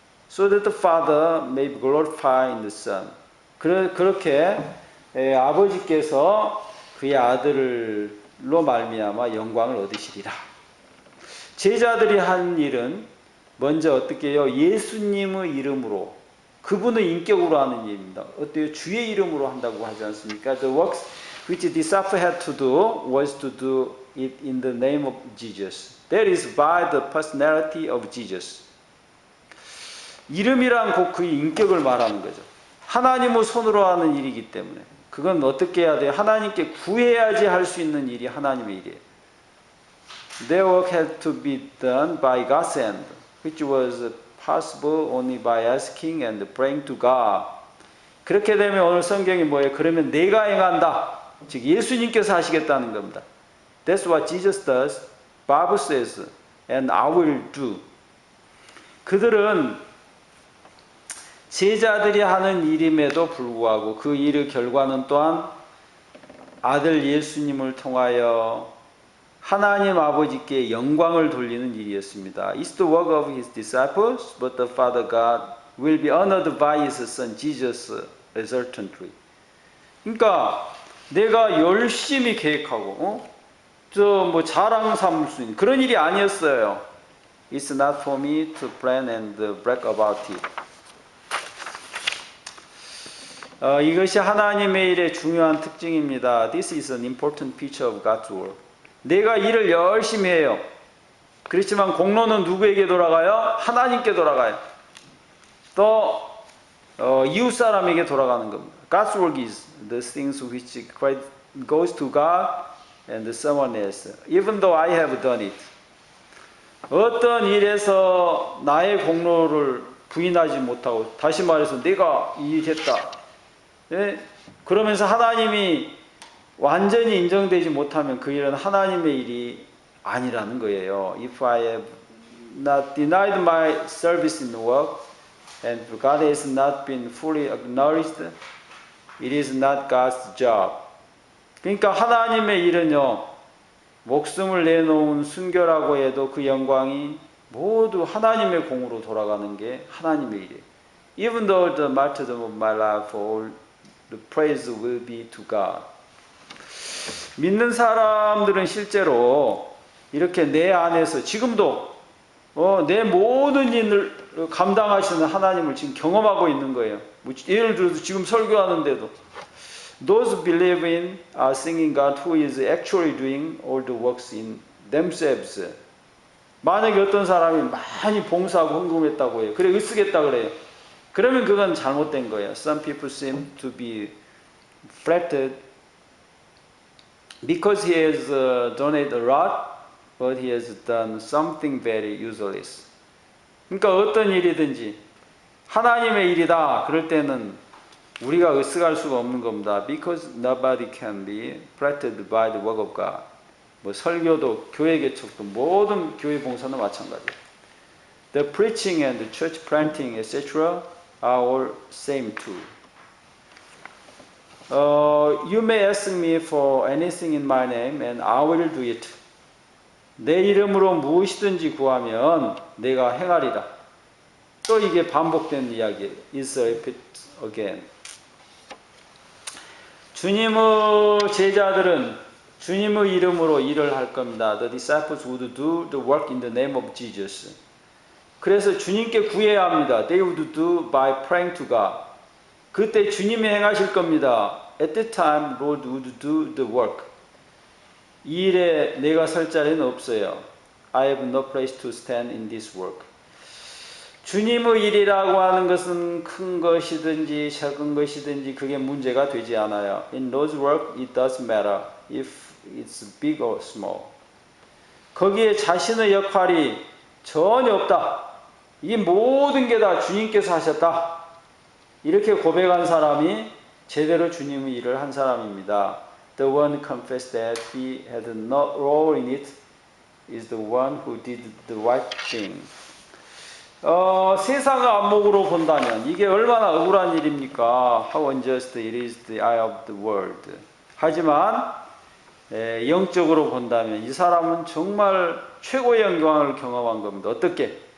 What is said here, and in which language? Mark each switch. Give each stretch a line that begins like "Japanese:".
English: So that the Father may be glorified in the Son.
Korean: 그렇게 아버지께서 그의 아들로 말미암아 영광을 얻으시리라. 제자들이 한 일은 먼저 어떻게 해요? 예수님의 이름으로, 그분의 인격으로 하는 일입니다. 어때요? 주의 이름으로 한다고 하지 않습니까?
English: The works which the disciples had to do was to do it in the name of Jesus. That is by the personality of Jesus.
Korean: 이름이란 곧 그의 인격을 말하는 거죠. 하나님의 손으로 하는 일이기 때문에 그건 어떻게 해야 돼요? 하나님께 구해야지 할 수 있는 일이 하나님의 일이에요.
English: Their work had to be done by God's hand, which was possible only by asking and praying to God.
Korean: 그렇게 되면 오늘 성경이 뭐예요? 그러면 내가 행한다. 즉 예수님께서 하시겠다는 겁니다.
English: That's what Jesus does. Bible says, and I will do.
Korean: 그들은 제자들이 하는 일임에도 불구하고 그 일의 결과는 또한 아들 예수님을 통하여 하나님 아버지께 영광을 돌리는 일이었습니다.
English: It's the work of his disciples, but the Father God will be honored by his Son Jesus resultantly.
Korean: 그러니까 내가 열심히 계획하고 뭐 자랑 삼을 수 있는 그런 일이 아니었어요.
English: It's not for me to plan and brag about it.
Korean: 이것이 하나님의 일의 중요한 특징입니다.
English: This is an important feature of God's work.
Korean: 내가 일을 열심히 해요. 그렇지만 공로는 누구에게 돌아가요? 하나님께 돌아가요. 또 이웃 사람에게 돌아가는 겁니다.
English: God's work is the things which goes to God and someone else, even though I have done it.
Korean: 어떤 일에서 나의 공로를 부인하지 못하고, 다시 말해서 내가 이 일 했다. 예? 그러면서 하나님이 완전히 인정되지 못하면 그 일은 하나님의 일이 아니라는 거예요.
English: If I have not denied my service in work and God has not been fully acknowledged, it is not God's job.
Korean: 그러니까 하나님의 일은요, 목숨을 내놓은 순교라고 해도 그 영광이 모두 하나님의 공으로 돌아가는 게 하나님의 일이에요.
English: Even though the martyrdom of my life, all the praise will be to God.
Korean: 믿는 사람들은 실제로 이렇게 내 안에서 지금도 내 모든 일을 감당하시는 하나님을 지금 경험하고 있는 거예요. 예를 들어서 지금 설교하는데도
English: Those who believe in are singing God who is actually doing all the works in themselves.
Korean: 만약에 어떤 사람이 많이 봉사하고 헌금했다고 해요. 그래 으쓰겠다 그래요. 그러면 그건 잘못된 거예요.
English: Some people seem to be flattered because he has donated a lot, but he has done something very useless.
Korean: 그러니까 어떤 일이든지 하나님의 일이다. 그럴 때는 우리가 으쓱할 수가 없는 겁니다.
English: Because nobody can be flattered by the work of God.
Korean: 뭐 설교도 교회 개척도 모든 교회 봉사는 마찬가지예요.
English: The preaching and the church planting, etc. are all same too. You may ask me for anything in my name, and I will do it.
Korean: 내 이름으로 무엇이든지 구하면 내가 행하리라. 또 이게 반복된 이야기예요.
English: It's repeat again.
Korean: 주님의 제자들은 주님의 이름으로 일을 할 겁니다.
English: The disciples would do the work in the name of Jesus.
Korean: 그래서 주님께 구해야 합니다.
English: They would do by praying to God.
Korean: 그때 주님이 행하실 겁니다.
English: At that time, Lord would do the work.
Korean: 이 일에 내가 설 자리는 없어요.
English: I have no place to stand in this work.
Korean: 주님의 일이라고 하는 것은 큰 것이든지 작은 것이든지 그게 문제가 되지 않아요.
English: In Lord's work, it doesn't matter if it's big or small.
Korean: 거기에 자신의 역할이 전혀 없다. 이 모든 게 다 주님께서 하셨다. 이렇게 고백한 사람이 제대로 주님의 일을 한 사람입니다.
English: The one confessed that he had no role in it is the one who did the right thing.
Korean: 세상의 안목으로 본다면 이게 얼마나 억울한 일입니까?
English: How unjust it is the eye of the world.
Korean: 하지만 영적으로 본다면 이 사람은 정말 최고의 영광을 경험한 겁니다. 어떻게?